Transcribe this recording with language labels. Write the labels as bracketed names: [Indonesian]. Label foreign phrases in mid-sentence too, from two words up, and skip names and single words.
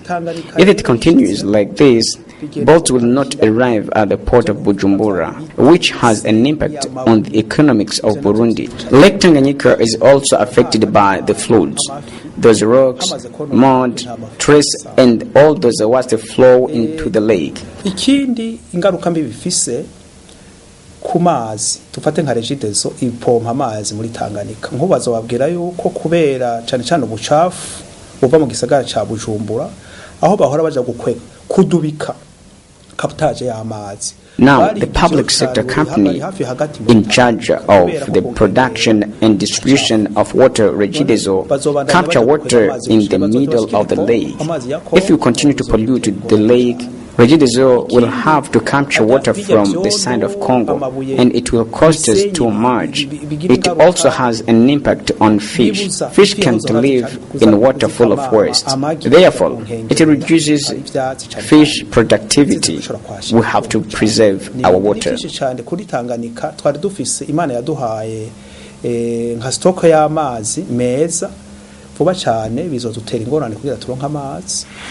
[English] If it continues like this, boats will not arrive at the port of Bujumbura, which has an impact on the economics of Burundi. Lake Tanganyika is also affected by the floods. Those rocks, mud, trees, and all those water flow into the lake. [Rundi] Ikindi ingaruka mbi bifise ku mazi tufate nka regidezo ipompa amazi muri Tanganyika nkubazo babwira yuko kubera cyane cyane ubucafu uva mu gisagara ca Bujumbura aho bahora baja gukwega kudubika kaptage y'amazi. [English] Now, the public sector company in charge of the production and distribution of water, Regideso, capture water in the middle of the lake. If you continue to pollute the lake, Regideso will have to capture water from the side of Congo, and it will cost us too much. It also has an impact on fish. Fish can't live in water full of waste. Therefore, it reduces fish productivity. We have to preserve our water. [Rundi] Nka stock y'amazi meza vuba cyane bizodutera ingorane kugira turonka amazi.